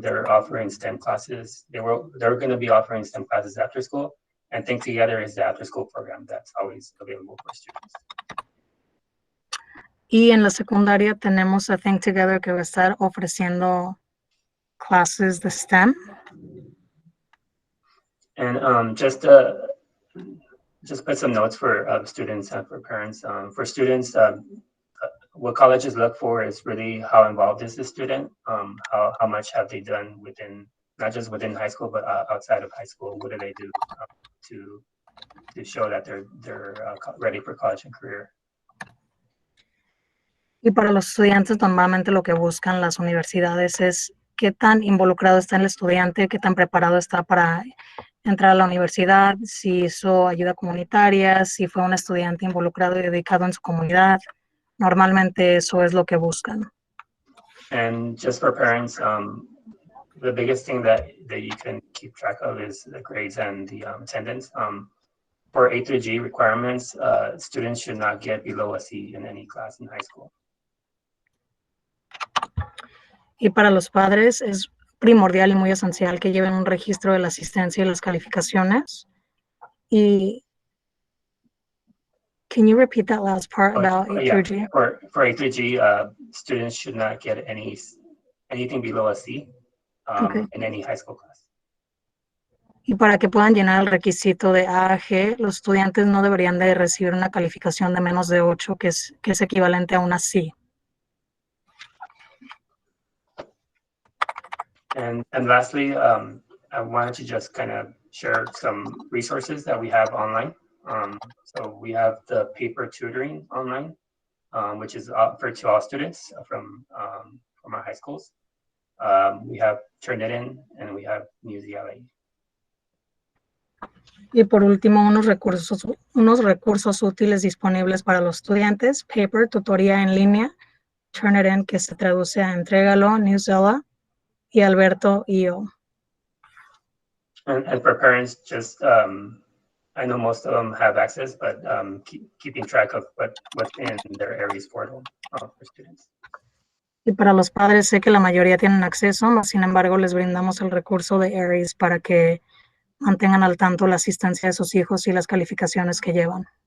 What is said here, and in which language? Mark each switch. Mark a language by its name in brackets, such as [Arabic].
[English] They're offering STEM classes. They're going to be offering STEM classes after school, and Think Together is the after school program that's always available for students. [Spanish] Y en la secundaria tenemos a Think Together, que va a estar ofreciendo classes de STEM. [English] And just put some notes for students and for parents. For students, what colleges look for is really how involved is the student, how much have they done within, not just within high school, but outside of high school. What do they do to show that they're ready for college and career? [Spanish] Y para los estudiantes, normalmente lo que buscan las universidades es qué tan involucrado está el estudiante, qué tan preparado está para entrar a la universidad, si hizo ayuda comunitaria, si fue un estudiante involucrado y dedicado en su comunidad. Normalmente eso es lo que buscan. [English] And just for parents, the biggest thing that you can keep track of is the grades and the attendance. For Atg requirements, students should not get below a C in any class in high school. [Spanish] Y para los padres es primordial y muy esencial que lleven un registro de la asistencia y las calificaciones. [English] Y can you repeat that last part about Atg? Yeah. For Atg, students should not get anything below a C in any high school class. [Spanish] Y para que puedan llenar el requisito de AAG, los estudiantes no deberían de recibir una calificación de menos de 8, que es equivalente a una C. [English] And lastly, I wanted to just kind of share some resources that we have online. So we have the paper tutoring online, which is offered to all students from our high schools. We have Turnitin and we have Musiala. [Spanish] Y por último, unos recursos útiles disponibles para los estudiantes: Paper, tutoría en línea; Turnitin, que se traduce a Entrégalo; Newsella; y Alberto.io. [English] And for parents, just I know most of them have access, but keeping track of what's in their Aries portal for students. [Spanish] Y para los padres sé que la mayoría tienen acceso, mas sin embargo les brindamos el recurso de Aries para que mantengan al tanto la asistencia de sus hijos y las calificaciones que llevan.